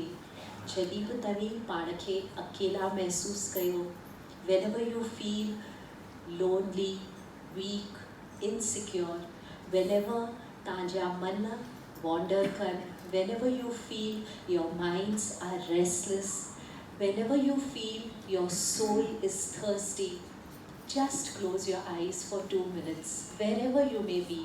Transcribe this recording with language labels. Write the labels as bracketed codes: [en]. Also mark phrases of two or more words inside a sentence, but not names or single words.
[sd] जॾहिं बि तव्हीं पाण खे अकेला महसूसु कयो, [en] whenever you feel lonely, weak, insecure, whenever [sd] तव्हांजा मन [en] wander कनि, whenever you feel your minds are restless, whenever you feel your soul is thirsty, just close your eyes for 2 minutes, wherever you may be.